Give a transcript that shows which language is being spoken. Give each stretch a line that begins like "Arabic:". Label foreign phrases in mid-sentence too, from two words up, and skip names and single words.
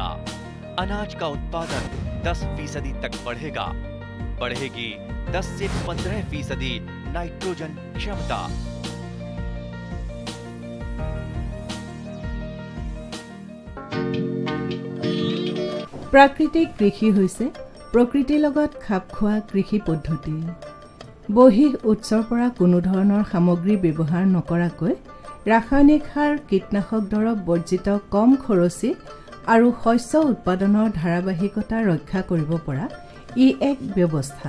Hindi: अनाज का उत्पादन 10% तक बढ़ेगा। बढ़ेगी 10 से 15% नाइट्रोजन क्षमता। प्राकृतिक कृषि
Assamese: হৈছে প্ৰকৃতিৰ লগত খাপ খোৱা কৃষি পদ্ধতি। বহিঃ উৎসৰ পৰা কোনো ধৰণৰ সামগ্ৰী ব্যৱহাৰ নকৰাকৈ ৰাসায়নিক সাৰ, কীটনাশক দৰৱ বৰ্জিত কম খৰচী আৰু শস্য উৎপাদনৰ ধাৰাবাহিকতা ৰক্ষা কৰিব পৰা ই এক ব্যৱস্থা।